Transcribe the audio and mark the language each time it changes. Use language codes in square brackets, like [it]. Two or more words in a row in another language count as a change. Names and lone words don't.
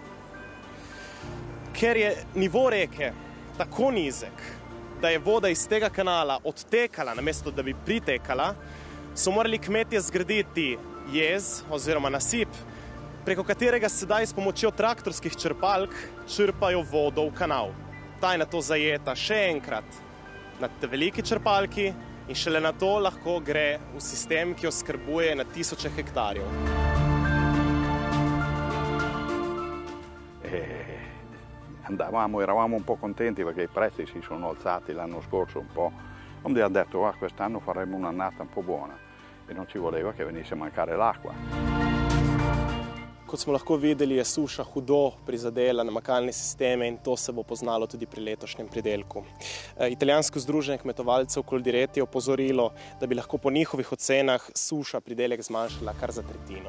[sl] Ker je nivo reke tako nizek, da je voda iz tega kanala odtekala, namesto da bi pritekala, so morali kmetje zgraditi jez oziroma nasip, preko katerega sedaj s pomočjo traktorskih črpalk črpajo vodo v kanal. Ta je nato zajeta še enkrat na te veliki črpalki in šele nato lahko gre v sistem, ki oskrbuje na tisoče hektarjev. [it] Eravamo un po' contenti perché i prezzi si sono alzati l'anno scorso un po'. Quindi ha detto quest'anno faremo un'annata un po' buona e non ci voleva che venisse a mancare l'acqua. [sl] Kot smo lahko videli, je suša hudo prizadela namakalne sisteme in to se bo poznalo tudi pri letošnjem pridelku. Italijansko združenje kmetovalcev Coldiretti je opozorilo, da bi lahko po njihovih ocenah suša pridelek zmanjšala kar za tretjino.